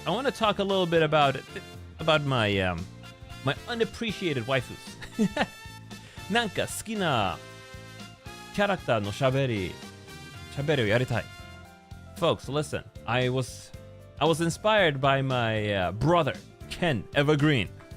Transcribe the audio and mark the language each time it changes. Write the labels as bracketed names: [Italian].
[English] I want to talk a little bit about my my unappreciated waifus. [Japanese] なんか好きなキャラクターの喋りをやりたい. [English] Folks, listen. I was inspired by my brother Ken Evergreen.